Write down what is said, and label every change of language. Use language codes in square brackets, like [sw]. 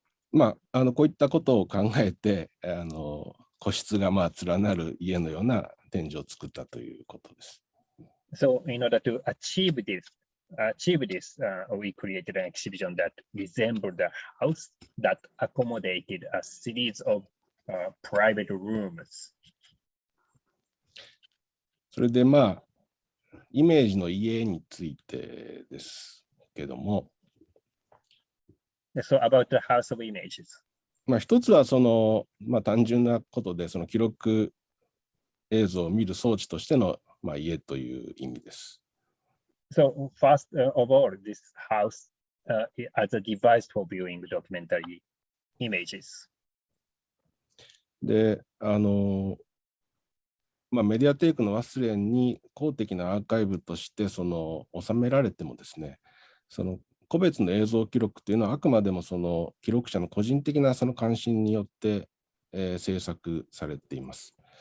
[ja] こういったことを考えて、個室が連なる家のような展示を作ったということです。 [en] So, in order to achieve this, we created an exhibition that resembled a house that accommodated a series of private rooms. [ja] それでイメージの家についてですけども、 [en] So about the house of images. [ja] 一つは単純なことで、記録映像を見る装置としての、家という意味です。 [en] So first of all, this house as a device for viewing documentary images. [ja] で、メディアテイクのワスレンに公的なアーカイブとして収められてもですね、個別の映像記録というのはあくまでも記録者の個人的な関心によって、制作されています。